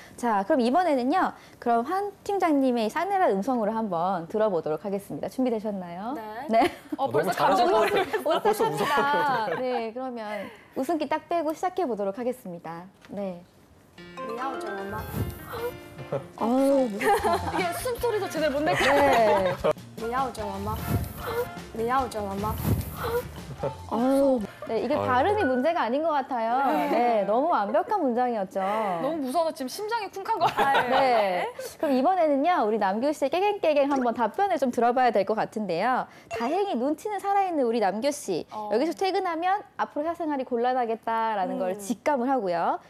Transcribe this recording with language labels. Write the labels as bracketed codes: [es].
[ko] 자, 그럼 이번에는요. 그럼 한 팀장님의 싸늘한 음성으로 한번 들어보도록 하겠습니다. 준비되셨나요? 네. 벌써 잘하실 것 감정을 같아요. 벌써 오싹합니다. 네, 그러면 웃음기 딱 빼고 시작해 보도록 하겠습니다. 네. [zh] 你要走了吗 [ko] 어우, 무섭습니다. 이게 숨소리도 제대로 못 내고 네. [zh] 你要走了吗你要走了吗 [ko] 어우, 네, 이게 아유. 발음이 문제가 아닌 것 같아요. 네, 너무 완벽한 문장이었죠. 너무 무서워서 지금 심장이 쿵한 거예요. 네. 그럼 이번에는요, 우리 남규 씨의 깨갱깨갱 한번 답변을 좀 들어봐야 될 것 같은데요. 다행히 눈치는 살아있는 우리 남규 씨. 여기서 퇴근하면 앞으로 사생활이 곤란하겠다라는 걸 직감을 하고요.